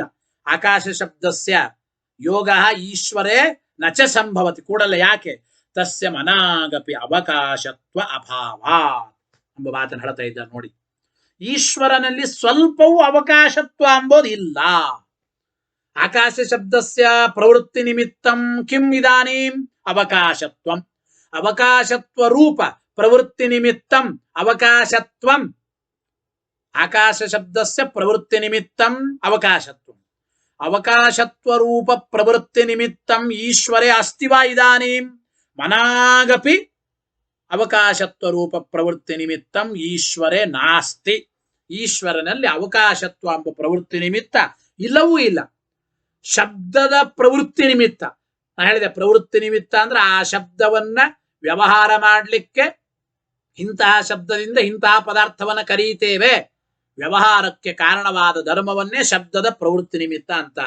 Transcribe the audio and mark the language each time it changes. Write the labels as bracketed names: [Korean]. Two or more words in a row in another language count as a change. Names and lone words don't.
[Sanskrit] ಆಕಾಶ ಶಬ್ದಸ್ಯ ಯೋಗ ಈಶ್ವರೇ ನಚ ಸಂಭವತಿ ಕೂಡಲ್ಲ. [Kannada] ಯಾಕೆ? [Sanskrit] ತಸ್ಯ ಮನಾಗಪಿ ಅವಕಾಶತ್ವ ಅಭಾವ [Kannada] ಎಂಬ ಮಾತನ್ನು ಹೇಳ್ತಾ ಇದ್ದಾರೆ. ನೋಡಿ, ಈಶ್ವರನಲ್ಲಿ ಸ್ವಲ್ಪವೂ ಅವಕಾಶತ್ವ ಎಂಬುದು ಇಲ್ಲ. [Sanskrit] ಆಕಾಶ ಶಬ್ದಸ್ಯ ಪ್ರವೃತ್ತಿ ನಿಮಿತ್ತಂ ಕಿಂ ಇದಾನೀಂ ಅವಕಾಶತ್ವಂ. ಅವಕಾಶತ್ವ ರೂಪ ಪ್ರವೃತ್ತಿ ನಿಮಿತ್ತಂ ಅವಕಾಶತ್ವಂ. ಆಕಾಶ ಶಬ್ದಸ್ಯ ಪ್ರವೃತ್ತಿ ನಿಮಿತ್ತಂ ಅವಕಾಶತ್ವಂ. ಅವಕಾಶತ್ವ ರೂಪ ಪ್ರವೃತ್ತಿ ನಿಮಿತ್ತಂ ಈಶ್ವರೇ ಅಸ್ತಿವಾ ಇದಾನೀಂ ಮನಾಗಪಿ ಅವಕಾಶತ್ವ ರೂಪ ಪ್ರವೃತ್ತಿ ನಿಮಿತ್ತಂ ಈಶ್ವರೇ ನಾಸ್ತಿ. [Kannada] ಈಶ್ವರನಲ್ಲಿ ಅವಕಾಶತ್ವ ಎಂಬ ಪ್ರವೃತ್ತಿ ನಿಮಿತ್ತ ಇಲ್ಲವೂ ಇಲ್ಲ. ಶಬ್ದದ ಪ್ರವೃತ್ತಿ ನಿಮಿತ್ತ ನಾ ಹೇಳಿದೆ, ಪ್ರವೃತ್ತಿ ನಿಮಿತ್ತ ಅಂದ್ರೆ ಆ ಶಬ್ದವನ್ನ ವ್ಯವಹಾರ ಮಾಡಲಿಕ್ಕೆ ಇಂತಹ ಶಬ್ದದಿಂದ ಇಂತಹ ಪದಾರ್ಥವನ್ನ ಕರೀತೇವೆ, ವ್ಯವಹಾರಕ್ಕೆ ಕಾರಣವಾದ ಧರ್ಮವನ್ನೇ ಶಬ್ದದ ಪ್ರವೃತ್ತಿ ನಿಮಿತ್ತ ಅಂತಾರೆ.